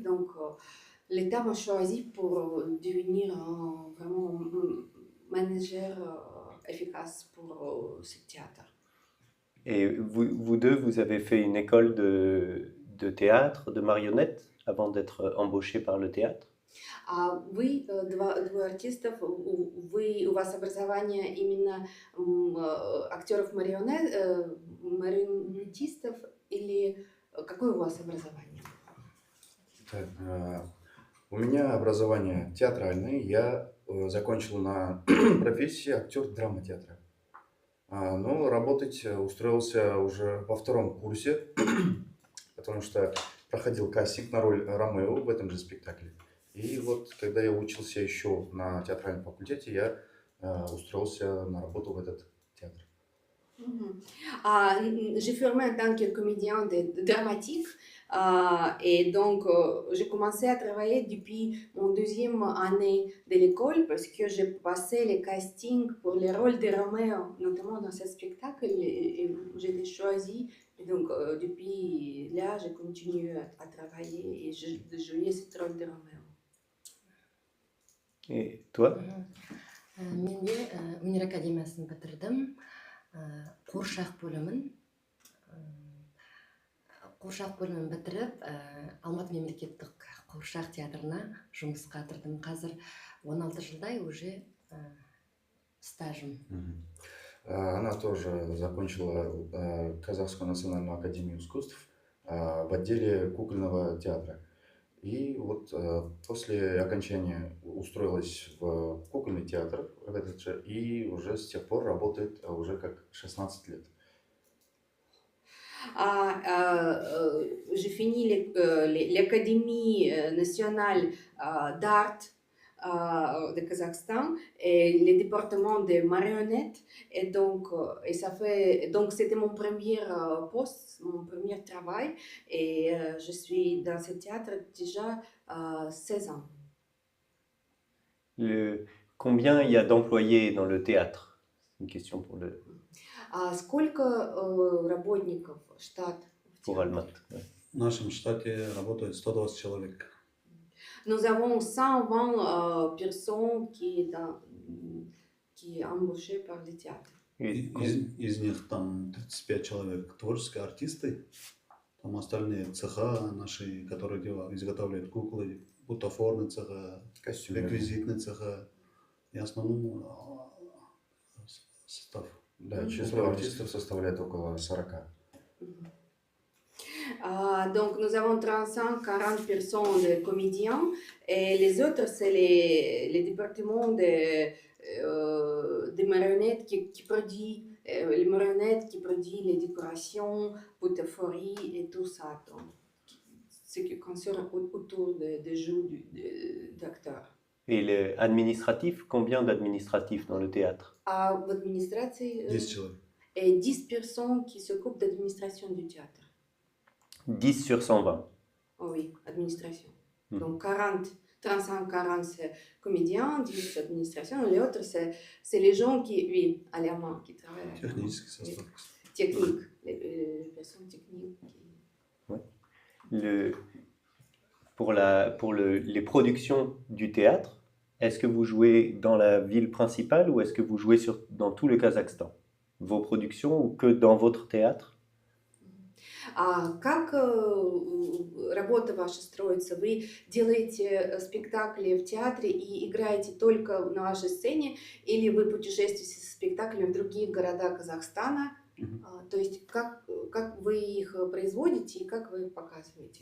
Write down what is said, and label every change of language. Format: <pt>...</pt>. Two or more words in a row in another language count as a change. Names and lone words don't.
<fr>Donc l'État m'a choisi pour devenir vraiment manager efficace pour ce théâtre. Et vous deux, vous avez fait une école de théâtre, de marionnettes, avant d'être embauché par le théâtre?</fr> <ru>А вы, двое артистов, у вас образование именно актеров марионетистов или какое у вас образование? Так, у меня образование театральное. Я закончил на профессии актер драматеатра. Но работать устроился уже во 2-м курсе, потому что проходил кастинг на роль Ромео в этом же спектакле. И вот когда я учился еще на театральном факультете, я устроился на работу в этот театр.</ru> <fr>J'ai formé en tant que comédien dramatique et donc j'ai commencé à travailler depuis mon 2e année de l'école parce que j'ai passé les castings pour les rôles de Roméo, notamment dans ce spectacle et j'ai été choisie. Et donc depuis là, j'ai continué à travailler et de jouer ce rôle de Roméo. Et toi?</fr> <kk>Мен де өнер академиясын бітірдім. Қуыршақ бөлімін бітіріп, Алматы мемлекеттік қуыршақ театрына жұмысқа тұрдым. Қазір 16 жылдай уже стажым.</kk> <ru>Она тоже закончила Казахскую национальную академию искусств в отделе кукольного театра. И вот после окончания устроилась в кукольный театр в этот же, и уже с тех пор работает уже как 16 лет.</ru> <fr>J'ai fini l'Académie nationale d'art de Kazakhstan et le département de marionnettes et donc c'était mon premier poste, mon premier travail et je suis dans ce théâtre déjà 16 ans. Combien il y a d'employés dans le théâtre? C'est une question pour le...</fr> <ru>Сколько работников штат?</ru> <fr>Pour Almat. Ouais.</fr> <ru>В нашем штате работает 120 человек.</ru> <fr>Nous avons 120 personnes qui est embauchées par le théâtre.</fr> <ru>Из них там 35 человек творческие артисты, там остальные цеха наши, которые изготавливают куклы, бутафорные цеха, реквизитные цеха и основном состав. Да, число артистов составляет около 40.</ru> <fr>Donc nous avons 35-40 personnes de comédiens et les autres c'est les départements de marionnettes qui produit les marionnettes qui produit les décorations, butaphorie et tout ça. Donc, ce qui concerne autour des jeux d'acteurs. Et le administratif, combien d'administratifs dans le théâtre?</fr> <ru>А в администрации 10 человек.</ru> <fr>10 personnes qui s'occupent d'administration du théâtre. 10 sur 120. Oh oui, administration. Mhm. Donc 35-40 c'est comédiens, 10 c'est administration, et les autres c'est les gens qui, oui, à la main, qui travaillent.</fr> <ru>Технический состав.</ru> <fr>Technique, les personnes techniques. Les productions du théâtre, est-ce que vous jouez dans la ville principale ou est-ce que vous jouez dans tout le Kazakhstan? Vos productions ou que dans votre théâtre?</fr> <ru>А как работа ваша строится? Вы делаете спектакли в театре и играете только на вашей сцене, или вы путешествуете со спектаклями в другие города Казахстана? То есть как вы их производите и как вы их показываете?</ru>